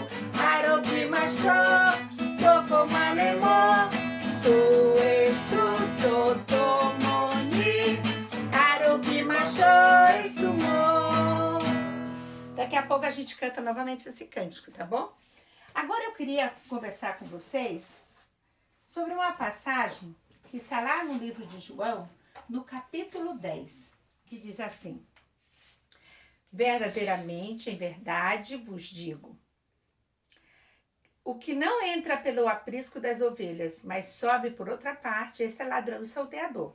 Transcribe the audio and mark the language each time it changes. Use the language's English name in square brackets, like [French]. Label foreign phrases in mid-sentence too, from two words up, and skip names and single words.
[Portuguese] aroki masho, toko manemo, suesu totomoni, aroki masho, sumo. Daqui a pouco a gente canta novamente esse cântico, tá bom? Agora eu queria conversar com vocês sobre uma passagem que está lá no livro de João, no capítulo 10, que diz assim: verdadeiramente, em verdade, vos digo, o que não entra pelo aprisco das ovelhas, mas sobe por outra parte, esse é ladrão e salteador.